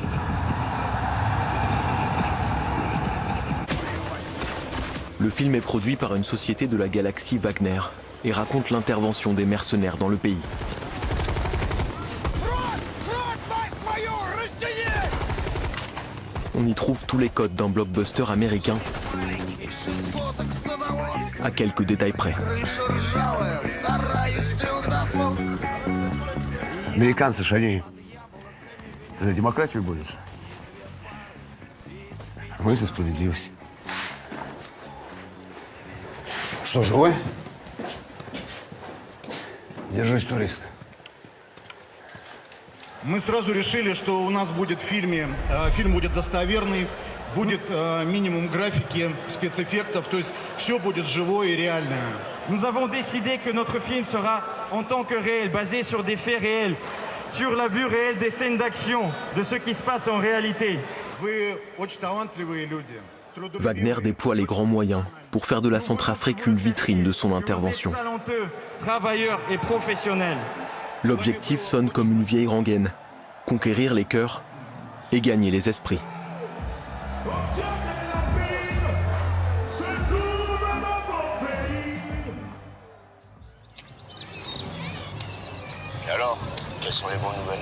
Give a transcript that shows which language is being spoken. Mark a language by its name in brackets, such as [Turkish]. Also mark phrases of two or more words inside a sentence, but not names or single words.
[French] Le film est produit par une société de la galaxie Wagner et raconte l'intervention des mercenaires dans le pays. On y trouve tous les codes d'un blockbuster américain, à quelques détails près. [Russian] Американцы ж они за демократию борются. Мы за справедливость. Что, живой? Держись, турист. Мы сразу решили, что у нас будет фильм будет достоверный, будет минимум графики, спецэффектов, то есть все будет живое и реальное. [French] Nous avons décidé que notre film sera en tant que réel, basé sur des faits réels, sur la vue réelle des scènes d'action, de ce qui se passe en réalité. [Russian] Вы очень талантливые люди. [French] Wagner déploie les grands moyens pour faire de la Centrafrique une vitrine de son intervention. Talentueux, travailleurs et professionnels. L'objectif sonne comme une vieille rengaine, conquérir les cœurs et gagner les esprits. Et alors, quelles sont les bonnes nouvelles?